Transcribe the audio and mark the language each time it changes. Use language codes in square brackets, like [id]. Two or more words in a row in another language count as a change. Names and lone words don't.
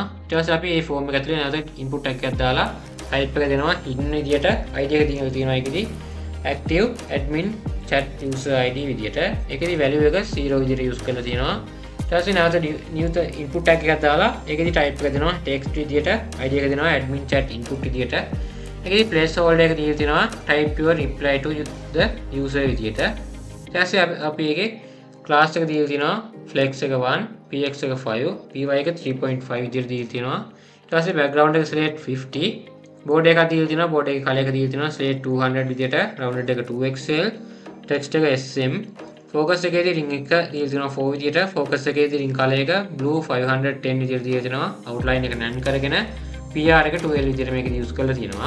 [si] ඊට පස්සේ අපි මේ form එක ඇතුලේ නැවත [en] input tag [si] එකක් දාලා type එක දෙනවා hidden විදියට id එක දීලා තියෙනවා. ඒකෙදී [en] active admin chat user id [si] විදියට. ඒකෙදී value එක 0 විදියට use කරලා තියෙනවා. ඊට පස්සේ නැවත [en] new input tag [si] එකක් දාලා ඒකෙදී type එක දෙනවා text විදියට id එක දෙනවා [en] admin chat input [si] විදියට. ඒකෙදී placeholder එක දීලා තියෙනවා [en] type your reply to the user [si] විදියට. ඊට පස්සේ අපි ඒකේ class එක දීලා තියෙනවා flex එක 1, px එක 5, py එක 3.5 විදියට දීලා තියෙනවා. ඊට පස්සේ background එක slate 50, border එකක් දීලා තියෙනවා, border එකේ color එක දීලා තියෙනවා slate 200 විදියට, rounded එක 2xl, text එක sm, focus එකේදී ring එක දීලා තියෙනවා 4 විදියට, focus එකේදී [en] ring color [si] එක blue 510 විදියට දීලා තියෙනවා, outline එක none කරගෙන pr එක 12 විදියට මේක use කරලා තියෙනවා.